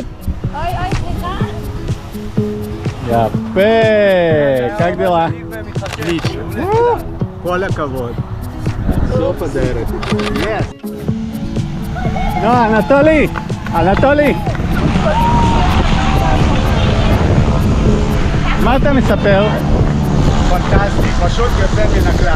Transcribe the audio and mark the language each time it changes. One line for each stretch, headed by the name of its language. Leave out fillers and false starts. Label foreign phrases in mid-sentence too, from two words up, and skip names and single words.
Hebrew: אוי, סליחה. יפה,
Russian: как дела? Отлично.
Hebrew: כל הכבוד. סוף הדרך. נו, אנטולי. מה אתה מספר? פנטסטי, פשוט יוצא מן הכלל.